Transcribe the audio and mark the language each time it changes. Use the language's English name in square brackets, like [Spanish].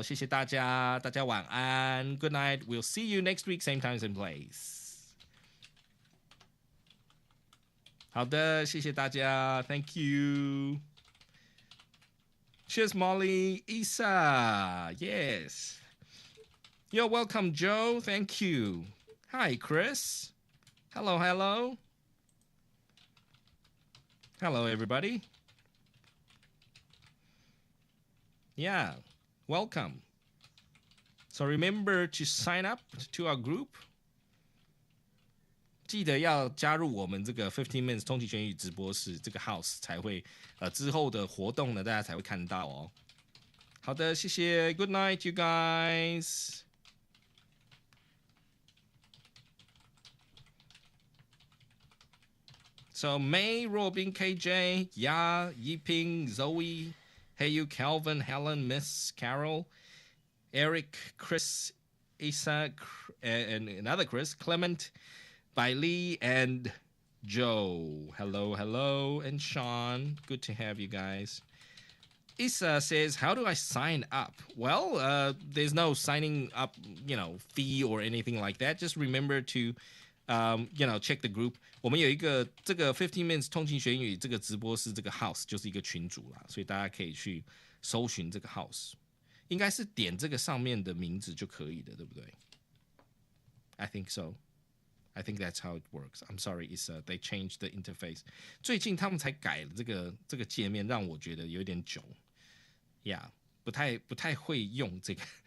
[Chinese] 谢谢大家，大家晚安 [English] Good night. We'll see you next week, same time, same place. [Chinese] 好的，谢谢大家 ， [English] Thank you. Cheers, Molly, Isa, yes. You're welcome, Joe. Thank you. Hi, Chris. Hello, hello. Hello, everybody. Yeah, welcome. So remember to sign up to our group. [Chinese] 记得要加入我们这个15 minutes 通勤学语直播室这个 house 才会之后的活动呢大家才会看到哦。好的，谢谢 [English] ，Good night, you guys. So May, Robin, KJ, Ya, Yiping, Zoe, Hey you, Calvin, Helen, Miss Carol, Eric, Chris, Isa, and another Chris, Clement, Bailey, and Joe. Hello, hello, and Sean. Good to have you guys. Isa says, how do I sign up? Well, there's no signing up, fee or anything like that. Just remember to, check the group. [Chinese] 我们有一个这个15 minutes 通勤学英语这个直播室这个 house 就是一个群组啦，所以大家可以去搜寻这个 house， 应该是点这个上面的名字就可以的，对不对 ？ [English] I think so. I think that's how it works. I'm sorry, it's they changed the interface. [Chinese] 最近他们才改了这个界面，让我觉得有点囧。 Yeah， 不太会用这个。